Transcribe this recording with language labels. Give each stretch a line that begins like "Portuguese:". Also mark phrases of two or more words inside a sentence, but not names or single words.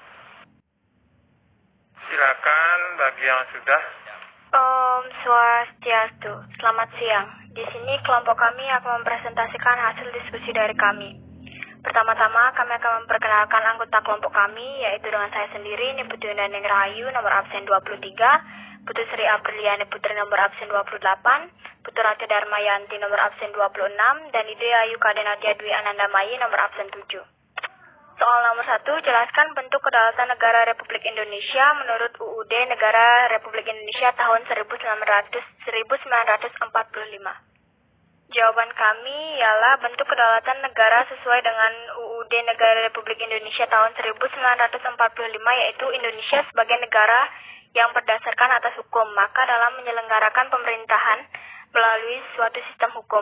Indonesian: Silakan bagi yang sudah. Om Swastiastu. Selamat siang. Di sini kelompok kami akan mempresentasikan hasil diskusi dari kami. Pertama-tama kami akan memperkenalkan anggota kelompok kami, yaitu dengan saya sendiri, Niputu Neneng Rahayu, nomor absen 23, Putu Sri Apriliani Putri, nomor absen 28, Putu Ratu Darmayanti, nomor absen 26, dan Ide Ayu Kadenatia Dwi Anandamayi, nomor absen 7. Soal nomor 1, jelaskan bentuk kedaulatan negara Republik Indonesia menurut UUD Negara Republik Indonesia tahun 1945. Jawaban kami ialah bentuk kedaulatan negara sesuai dengan UUD Negara Republik Indonesia tahun 1945, yaitu Indonesia sebagai negara yang berdasarkan atas hukum, maka dalam menyelenggarakan pemerintahan melalui suatu sistem hukum.